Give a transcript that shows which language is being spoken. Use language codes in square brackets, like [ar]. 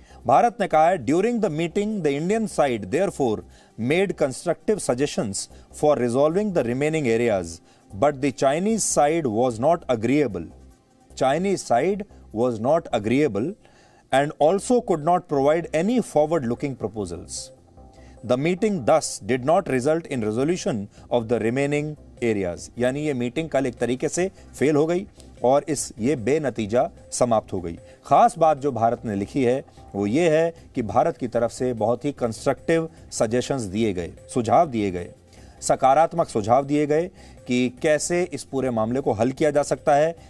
[hi] भारत ने कहा है, [en] During the meeting the Indian side therefore made constructive suggestions for resolving the remaining areas but the Chinese side was not agreeable. Chinese side was not agreeable and also could not provide any forward looking proposals. The meeting thus did not result in resolution of the remaining areas। [hi] यानी ये meeting कल एक तरीके से fail हो गई और ये बेनतीजा समाप्त हो गई। खास बात जो भारत ने लिखी है वो ये है कि भारत की तरफ से बहुत ही कंस्ट्रक्टिव सजेशंस दिए गए, सुझाव दिए गए, सकारात्मक सुझाव दिए गए कि कैसे इस पूरे मामले को हल किया जा सकता है।